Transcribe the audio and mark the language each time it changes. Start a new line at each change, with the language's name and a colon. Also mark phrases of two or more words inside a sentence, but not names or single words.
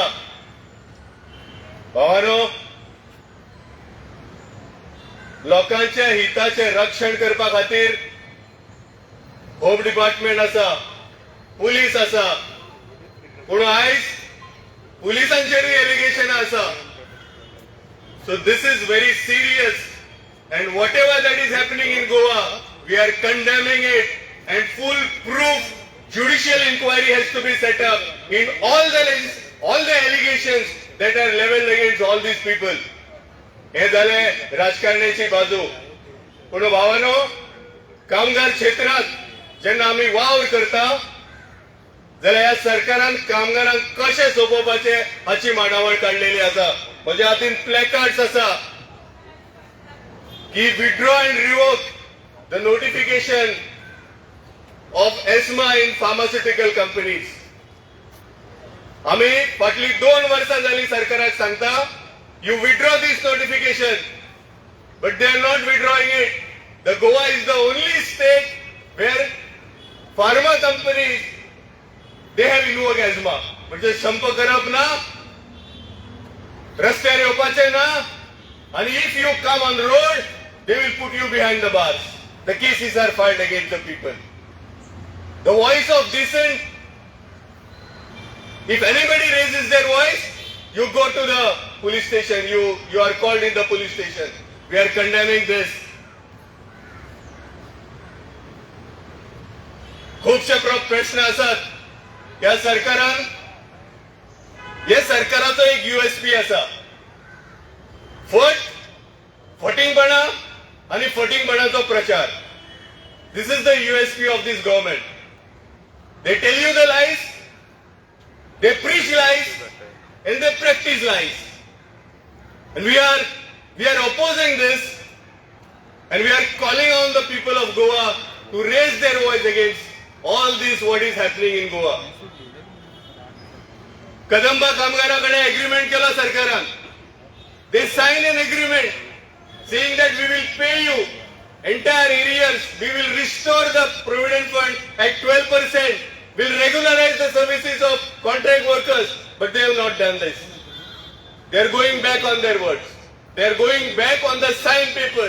Konkani: भावानो, लोकांच्या हिताचे रक्षण करपा खातीर
English: Home Department
Konkani: आसा, पुलीस आसा, पूण आयज पुलिसांचेरूय एलिगेशन आसा.
English: so this is very serious and whatever that is happening in Goa, we are condemning it and full proof judicial inquiry has to be set up in all the allegations that are leveled against all these people.
Konkani: हे झाले राजकारणाची बाजू. पण भावानो, कामगार क्षेत्रात जेन्ना आमी वावर करता जाल्यार ह्या सरकारान कामगारांक कशें सोंपोवपाचे हाची मांडावळ काडलेली आसा. म्हज्या हातीन प्लॅकार्ड्स आसा की
English: withdraw and revoke the notification of ESMA in pharmaceutical companies.
Konkani: आम्ही फाटली 2 वर्सां जाली सरकाराक सांगता
English: you withdraw this notification, but they are not withdrawing it. The Goa is the only state where pharma companies they have invoked ESMA.
Konkani: म्हणजे संप करप ना, रस्त्यार येवपाचे ना,
English: and if you come on the road they will put you behind the bars. The cases are filed against the people. The voice of dissent, if anybody raises their voice, you go to the police station, you are called in the police station. We are condemning this.
Konkani: खूपशे प्रश्न असतात या सरकारान. या सरकाराचो एक USP आसा, फटींगपणा आणि फटींगपणाचो प्रचार.
English: This is the USP of this government. They tell you the lies, they preach lies, and they practice lies. And we are opposing this, and we are calling on the people of Goa to raise their voice against all this what is happening in Goa.
Konkani: Kadamba कामगाराकडे एग्रीमेंट केला सरकारान.
English: They sign an agreement saying that we will pay you entire arrears, we will restore the provident fund at 12%, will regularize the services of contract workers, but they have not done this. They are going back on their words. They are going back on the signed papers.